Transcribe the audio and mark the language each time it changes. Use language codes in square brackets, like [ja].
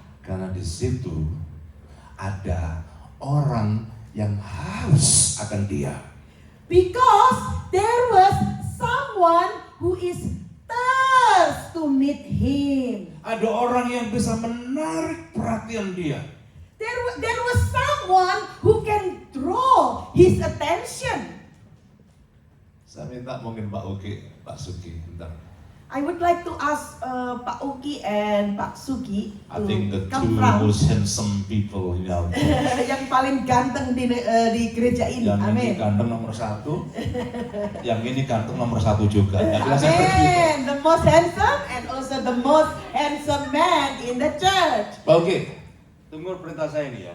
[id] Karena di situ ada orang yang haus akan dia. [en] Because there was someone who is thirst to meet him. [id] Ada orang yang bisa menarik perhatian dia. [en] There was someone who can draw his attention. [id] Saya minta mungkin Pak Uki, Pak Sugi, bentar. [en] I would like to ask Pak Uki and Pak Sugi I to think the come two from. most handsome people in our [id] Yang paling ganteng di gereja ini. Yang ini ganteng nomor 1, yang ini ganteng nomor 1 juga. Yang biasanya begitu. Amen. [en] The most handsome and also the most handsome man in the church. [id] Pak Uki, tunggu perintah saya ini ya.